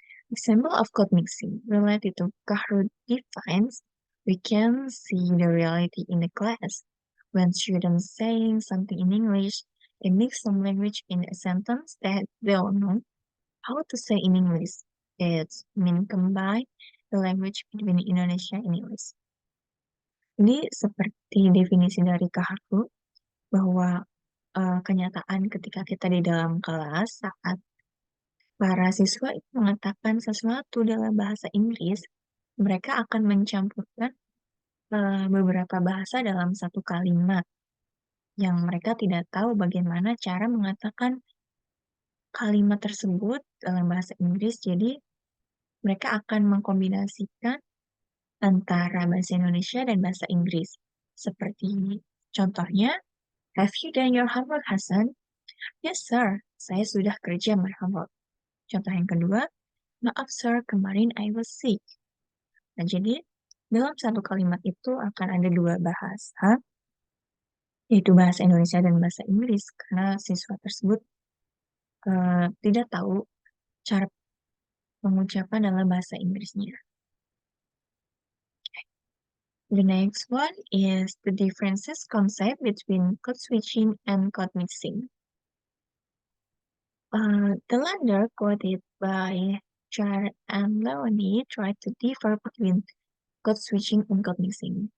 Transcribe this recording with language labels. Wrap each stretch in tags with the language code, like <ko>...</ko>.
<en>Example of code mixing related to Kahoot defines, we can see the reality in the class. When students saying something in English, they mix some language in a sentence that they don't know how to say in English. It's mean combine the language between Indonesia and English.</en> <id>Ini seperti definisi dari Kahoot bahwa kenyataan ketika kita di dalam kelas saat para siswa itu mengatakan sesuatu dalam bahasa Inggris, mereka akan mencampurkan beberapa bahasa dalam satu kalimat yang mereka tidak tahu bagaimana cara mengatakan kalimat tersebut dalam bahasa Inggris. Jadi mereka akan mengkombinasikan antara bahasa Indonesia dan bahasa Inggris. Seperti contohnya,</id> <en>have you done your homework, Hasan? Yes, sir.</en> <id>Saya sudah kerja</id> <en>my homework.</en> <id>Contoh yang kedua, maaf, sir, kemarin</id> <en>I was sick.</en> <id>Nah, jadi dalam satu kalimat itu akan ada dua bahasa, yaitu bahasa Indonesia dan bahasa Inggris, karena siswa tersebut tidak tahu cara pengucapan dalam bahasa Inggrisnya.</id> <en>The next one is the differences concept between code switching and code mixing. The latter, quoted by Jar and Leonie, tried to differ between code switching and code mixing.</en>